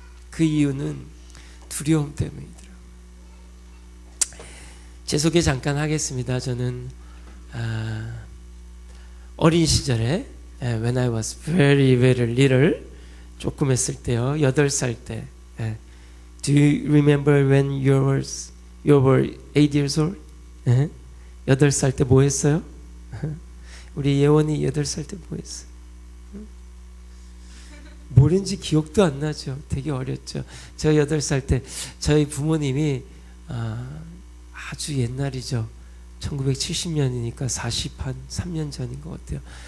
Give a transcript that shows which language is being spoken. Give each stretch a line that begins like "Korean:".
Korean: 그 이유는 두려움 때문이더라고요. 제 소개 잠깐 하겠습니다. 저는 어린 시절에
English: when I was very little,
Korean: 조금 했을 때요, 8살 때.
English: Do you remember when you were 8 years old?
Korean: 8살 때 뭐 했어요? 우리 예원이 8살 때 뭐 했어요? 뭐랬는지 기억도 안 나죠. 되게 어렸죠. 제가 8살 때 저희 부모님이 아주 옛날이죠. 1970년이니까 43년 전인 것 같아요.